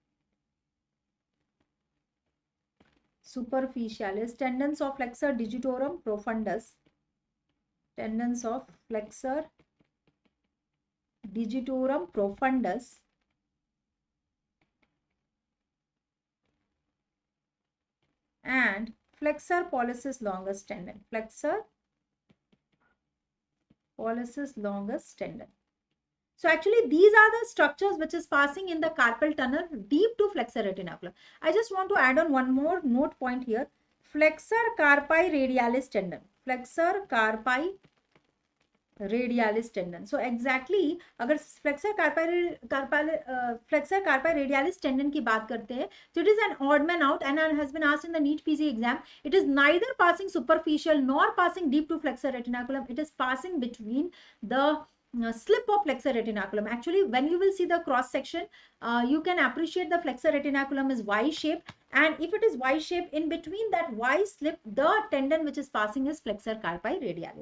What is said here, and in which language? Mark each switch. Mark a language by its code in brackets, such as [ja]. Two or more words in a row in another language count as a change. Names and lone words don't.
[en] superficialis, tendons of flexor digitorum profundus, tendons of flexor digitorum profundus, and flexor pollicis longus tendon, flexor pollicis longus tendon. So actually these are the structures which is passing in the carpal tunnel deep to flexor retinaculum. I just want to add on one more note point here. Flexor carpi radialis tendon. Flexor carpi radialis tendon. So exactly [hi] अगर [en] flexor carpi radialis tendon [hi] की बात करते हैं, [en] so it is an odd man out and has been asked in the NEET-PG exam. It is neither passing superficial nor passing deep to flexor retinaculum. It is passing between the slip of flexor retinaculum. Actually, when you will see the cross section, you can appreciate the flexor retinaculum is Y-shaped, and if it is Y-shaped, in between that Y slip, the tendon which is passing is flexor carpi radialis.